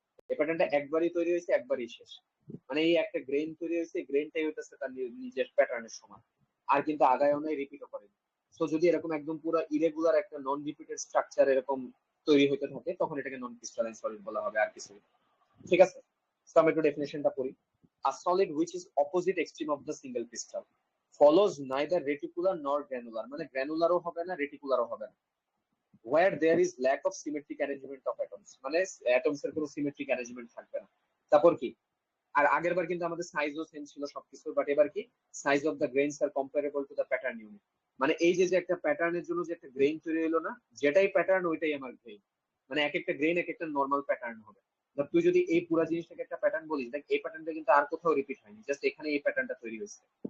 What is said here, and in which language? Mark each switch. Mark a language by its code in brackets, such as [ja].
[bn] এই প্যাটার্নটা একবারই তৈরি হয়েছে, একবারই শেষ। মানে এই একটা গ্রেইন তৈরি হয়েছে, গ্রেইনটাই হইতেছে তার নিজের প্যাটার্নের সমান, আর কিন্তু আগায়ও নাই, রিপিটও করেনি। সো যদি এরকম একদম পুরো ইরেগুলার একটা নন রিপিটেড স্ট্রাকচার এরকম তৈরি হতে থাকে, তখন এটাকে নন ক্রিস্টালাইন সলিড বলা হবে, আর কিছু। ঠিক আছে, তো আমরা একটু ডেফিনেশনটা পড়ি। [en] A solid which is opposite extreme of the single crystal follows neither reticular nor granular, [bn] মানে গ্র্যানুলারও হবে না, [en] রেটিকুলারও হবে না। Where there is lack of symmetric arrangement of atoms, [bn] মানে অ্যাটমস এর কোনো সিমেট্রিক অ্যারেঞ্জমেন্ট থাকবে না। তারপর কি, আর আগের বার কিন্তু আমাদের সাইজও সেম ছিল সবকিছু, বাট এবার কি, [en] Size of the grains are comparable to the pattern unit. [bn] মানে এই যে একটা প্যাটার্নের জন্য যে একটা গ্রেইন তৈরি হলো না, যেটাই প্যাটার্ন ওইটাই আমার গ্রেইন। মানে এক একটা গ্রেইন এক একটা নর্মাল প্যাটার্ন হবে। তুই যদি এই পুরো জিনিসটাকে একটা প্যাটার্ন বলিস, দেখ এই প্যাটার্নটা কিন্তু আর কোথাও রিপিট হয়নি, জাস্ট এখানে এই প্যাটার্নটা তৈরি হয়েছে।